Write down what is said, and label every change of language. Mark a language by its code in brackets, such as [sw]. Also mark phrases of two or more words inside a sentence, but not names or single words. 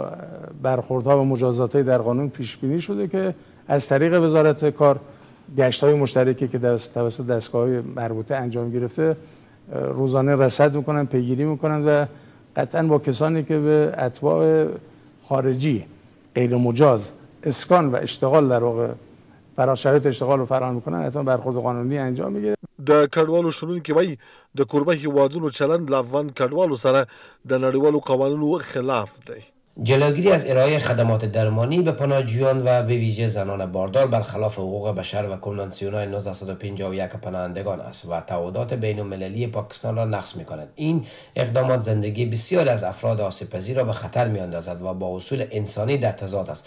[fa] برخوردها و مجازات‌های در قانون پیش بینی شده که از طریق وزارت کار گشت‌های مشترکی که توسط دستگاه‌های مربوطه انجام گرفته روزانه رصد میکنن، پیگیری میکنن و قطعا با کسانی که به اتباع خارجی غیر مجاز اسکان و اشتغال در واقع شرایط اشتغال رو فراهم میکنن حتما برخورد قانوني انجام میگیره. [ps] د کډوالو شنونکي وایي د کوربه هیوادونو چلند له افغان کډوالو سره د نړیوالو قوانینو خلاف دی. [fa] جلوگیری از ارائه خدمات درمانی به پناهجویان و به ویژه زنان باردار برخلاف حقوق بشر و کنوانسیون‌های 1951 پناهندگان است و تعهدات بین‌المللی پاکستان را نقض می‌کند. این اقدامات زندگی بسیاری از افراد آسیب‌پذیر را به خطر می‌اندازد و با اصول انسانی در تضاد است.